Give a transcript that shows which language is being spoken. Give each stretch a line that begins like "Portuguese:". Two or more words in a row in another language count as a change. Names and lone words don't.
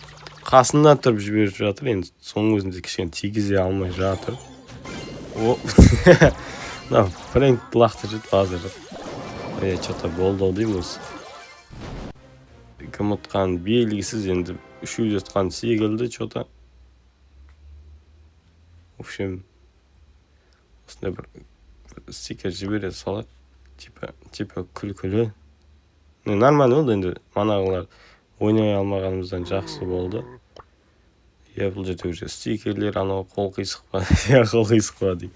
Kazakh: Қасында тұрып жіберіп жатыр. Енді соның өзінде кішкене тигізе алмай жатыр. Фрэнк лақтырып базар жоқ. Что-то болды деймін осы. кім ұтқан белгісіз, енді үшеуі ұтқан секілді что-то.
Russian: В общем,
Kazakh: осындай бір стикер жібере салады, типа күлкілі. Нормально болды, енді манағылар ойнай алмағанымыздан жақсы болды. Бұл жерде уже стикерлер, анау қол қисық па, қол қисық па дейді.